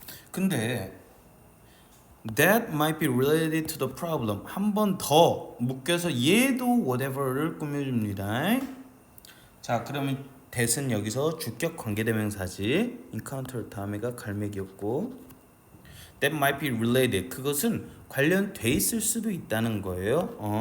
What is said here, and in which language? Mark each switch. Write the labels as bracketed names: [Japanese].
[Korean] 근데 [English] that might be related to the problem. [Korean] 한 번 더 묶여서 얘도 whatever를 꾸며줍니다. 자, 그러면 that은 여기서 주격 관계대명사지. [English] encounter [Korean] 다음에가 갈매기였고 [English] that might be related. [Korean] 그것은 관련돼 있을 수도 있다는 거예요.